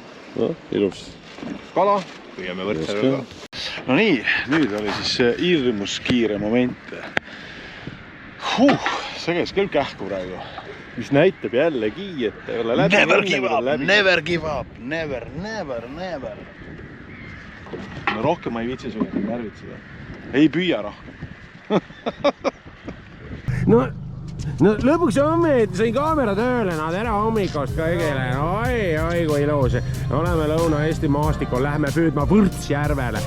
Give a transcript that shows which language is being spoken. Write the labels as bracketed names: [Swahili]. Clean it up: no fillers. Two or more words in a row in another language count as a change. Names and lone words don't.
[Estonian] No, ilus. Kala, püüame võrdsele. No nii, nüüd oli siis hirmus kiire moment. See käis küll kähku praegu. Mis näitab jällegi, et ei ole läbi. [English] Never give up, never give up, never, never, never. [Estonian] No rohkem ma ei viitsi sulle närvitseda. Ei püüa rohkem. No lõpuks sain kaamera tööle, tere hommikust kõigile. Oi, kui ilus. Oleme Lõuna-Eesti maastikul, lähme püüdma Võrtsjärvele.